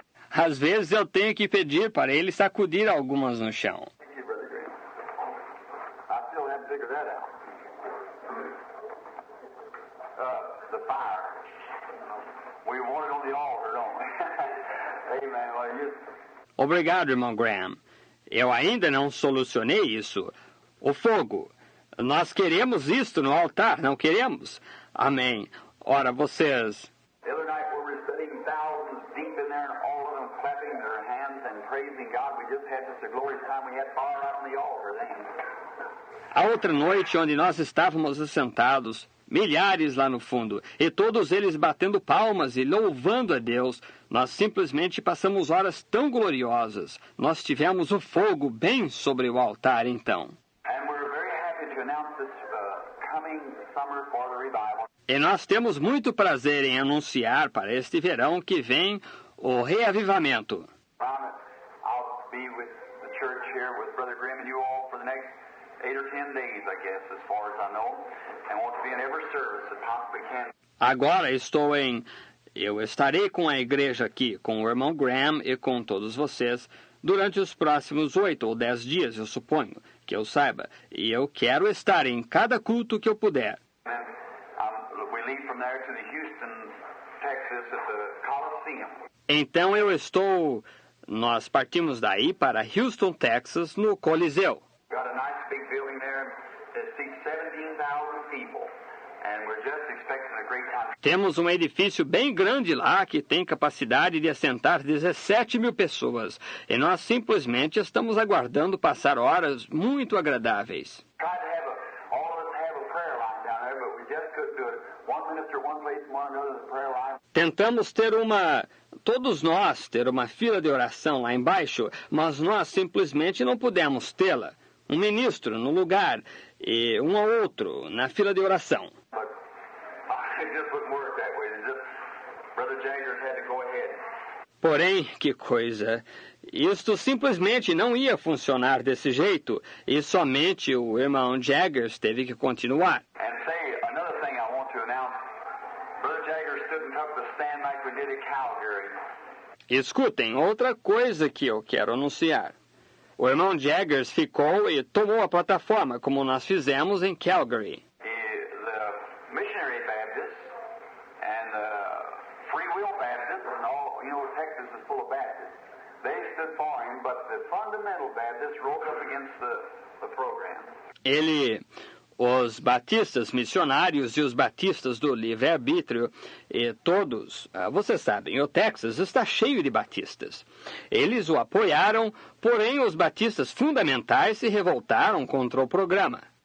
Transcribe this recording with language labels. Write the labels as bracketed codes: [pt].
[pt] Às vezes eu tenho que pedir para ele sacudir algumas no chão. [en] Thank you, Brother Graham. I still haven't figured that out. The fire. We want it on the altar, don't we? Amen. Well, you... [pt] Obrigado, irmão Graham. Eu ainda não solucionei isso. O fogo. Nós queremos isto no altar, não queremos? Amém. Ora, vocês... [en] The other night we were sitting thousands deep in there and all of them clapping their hands and praising God. We just had such a glorious time. We had fire out on the altar then. [pt] A outra noite, onde nós estávamos assentados, milhares lá no fundo, e todos eles batendo palmas e louvando a Deus, nós simplesmente passamos horas tão gloriosas. Nós tivemos o fogo bem sobre o altar, então. [en] And we're very happy to announce this coming summer for the revival. [pt] E nós temos muito prazer em anunciar para este verão que vem o reavivamento. [en] I'll be with the church here with Brother Grimm and you all for the next 8 or 10 days, I guess, as far as I know, and want to be in every service that possibly can. [pt] Agora eu estarei com a igreja aqui, com o irmão Graham e com todos vocês, durante os próximos 8 ou 10 dias, eu suponho, que eu saiba, e eu quero estar em cada culto que eu puder. [en] We leave from there to the Houston, Texas, at the Coliseum. [pt] Então nós partimos daí para Houston, Texas, no Coliseu. [en] Got a nice big building there that seats 17,000 people, and we're just expecting a great time. [pt] Temos um edifício bem grande lá que tem capacidade de assentar 17 mil pessoas. E nós simplesmente estamos aguardando passar horas muito agradáveis. [en] Tried to have all of us have a prayer line down there, but we just couldn't do it. One minister one place and one another the prayer line. [pt] Tentamos todos nós ter uma fila de oração lá embaixo, mas nós simplesmente não pudemos tê-la. Um ministro no lugar e um ao outro na fila de oração. [en] But it just wouldn't work that way. Brother Jaggers had to go ahead. [pt] Porém, que coisa! Isto simplesmente não ia funcionar desse jeito e somente o irmão Jaggers teve que continuar. [en] And say another thing I want to announce. Brother Jaggers stood and took the stand like we did at Calgary. [pt] Escutem, outra coisa que eu quero anunciar. O irmão Jaggers ficou e tomou a plataforma, como nós fizemos em Calgary. [en] The Missionary Baptists and the Free Will Baptists and all, you know, Texas is full of Baptists. They stood for him, but the fundamental Baptists rose up against the program. [pt] Os batistas missionários e os batistas do livre-arbítrio, e todos, vocês sabem, o Texas está cheio de batistas. Eles o apoiaram, porém os batistas fundamentais se revoltaram contra o programa.